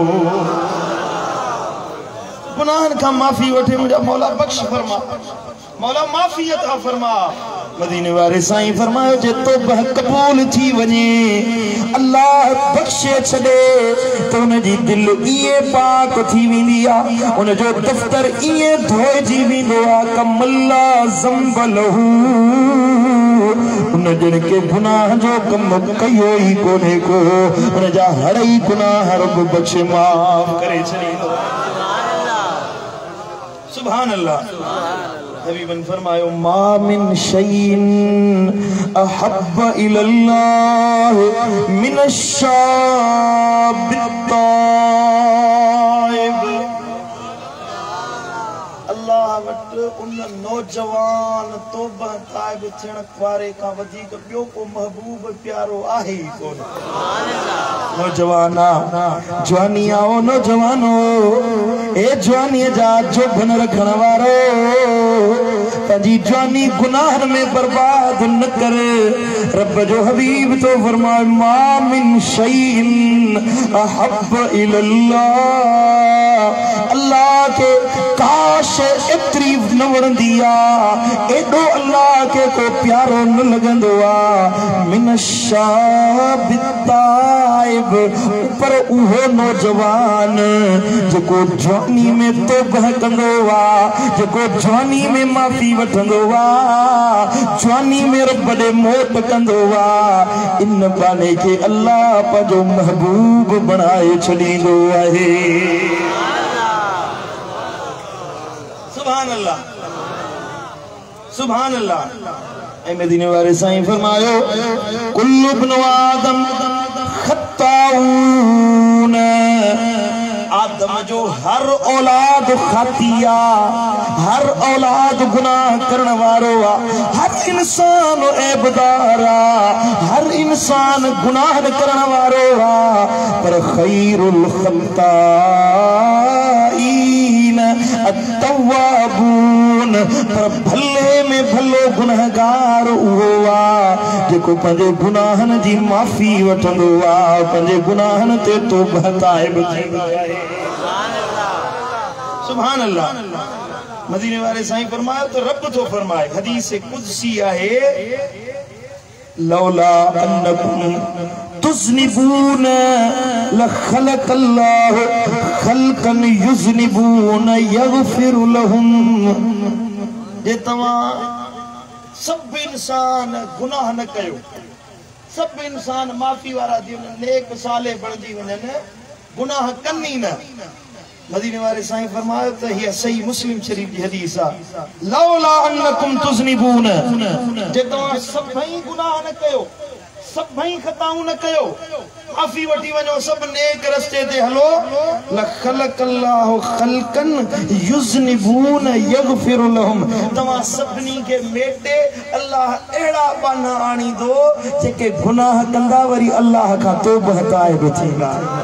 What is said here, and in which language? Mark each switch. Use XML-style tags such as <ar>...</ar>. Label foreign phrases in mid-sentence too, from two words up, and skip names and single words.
<sd>गुनाहन का माफी वठे मुझा मौला बख्श फरमा मौला माफी अता फरमा मदीने वाले साईं फरमायो जे तौबह कबूल थी वने अल्लाह बख्शे छड़े तो उन जी दिल इए पाक थी वेंदी आ उन जो दफ्तर इए धोइजी वेंदो आ</sd> <ar>كمن لا ذنب له</ar> <sd>उन जण के गुनाह जो कम कयो ई कोन्हे को उन जा हड़ई गुनाह रब बख्शे माफ करे छड़ींदो सुभान अल्लाह हबीबन फरमायो</sd> <ar>ما من شيء أحب إلى الله من الشاب التائب</ar> <sd>अल्लाह वट उन नौजवान तौबह ताइब थियण वारे का वधीक ॿियो को महबूब प्यारो आहे ई कोन नौजवाना जवानी आओ नौजवानो ए जवानी जा जोबन रखण वारो पंहिंजी जवानी गुनाहन में बर्बाद न कर रब जो हबीब तो फरमाए</sd> <ar>ما من شيء أحب إلى الله</ar> <sd>अल्लाह के काश एतरी न वणंदी आ एडो अल्लाह के को प्यारो न लगंदो आ</sd> <ar>من الشاب التائب</ar> <sd>पर उहो नौजवान जेको जवानी में तौबह कंदो आ जेको जवानी में माफी वठंदो आ जवानी में रब ॾे मोट कंदो आ इन बाने के अल्लाह पंहिंजो महबूब बणाए छॾींदो आहे सुभान अल्लाह सुभान अल्लाह ऐ मदीने वाले साईं फरमायो</sd> <ar>كل ابن آدم خطاء</ar> <sd>आदम जो हर औलाद खातिया हर औलाद गुनाह करण वारो आ हर इंसान ऐबदार आ हर इंसान गुनाह करण वारो आ पर खैरुल</sd> <ar>الخطائين التوابون</ar> <sd>पर भले में भलो गुनहगार उहो आ जेको पंहिंजे गुनाहन जी माफ़ी वठंदो आ पंहिंजे गुनाहन ते तौबह ताइब थींदो आहे सुभान अल्लाह मदीने वाले साईं फरमायो तो रब तो फरमाए हदीस कुदसी आहे</sd> <ar>لولا أنكم تذنبون لخلق الله خلقا يذنبون يغفر لهم</ar> <sd>जे तव्हां सब इंसान गुनाह न कयो सब इंसान माफ़ी वारा थी वञनि, नेक साले बणिजी वञनि, गुनाह कनि न। मदीने वारे साईं फरमायो त हीअ सही मुस्लिम शरीफ जी हदीस आहे,</sd> <ar>لولا أنكم تذنبون,</ar> <sd>जे तव्हां सभई गुनाह न कयो, सभई खताऊं न कयो, माफ़ी वठी वञो, सब नेक रस्ते ते हलो,</sd> <ar>لخلق الله خلقا يذنبون يغفر لهم,</ar> <sd>तव्हां सभनी के मेटे अल्लाह अहिड़ा बाना आणींदो जेके गुनाह कंदा वरी अल्लाह खां तौबा हटाए बि थींदा।</sd>